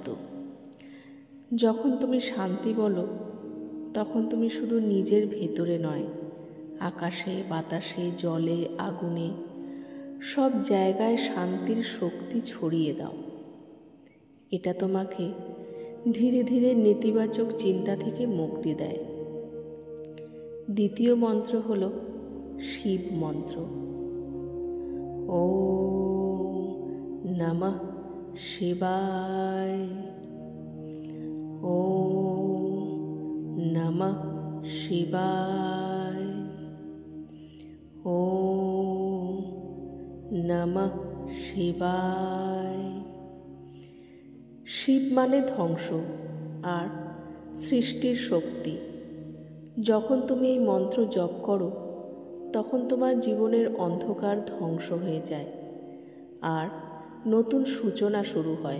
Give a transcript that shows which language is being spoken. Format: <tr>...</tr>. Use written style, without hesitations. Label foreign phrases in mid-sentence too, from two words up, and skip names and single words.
<bn>যখন তুমি শান্তি বলো, তখন তুমি শুধু নিজের ভেতরে নয়, আকাশে, বাতাসে, জলে, আগুনে, সব জায়গায় শান্তির শক্তি ছড়িয়ে দাও। এটা তোমাকে ধীরে ধীরে নেতিবাচক চিন্তা থেকে মুক্তি দেয়। দ্বিতীয় মন্ত্র হল শিব মন্ত্র।</bn> <sa>ওম নমঃ শিবায়। ওম নমঃ শিবায়। ওম নমঃ শিবায়।</sa> <bn>শিব মানে ধ্বংস আর সৃষ্টির শক্তি। যখন তুমি এই মন্ত্র জপ করো, তখন তোমার জীবনের অন্ধকার ধ্বংস হয়ে যায় আর নতুন সূচনা শুরু হয়।</bn>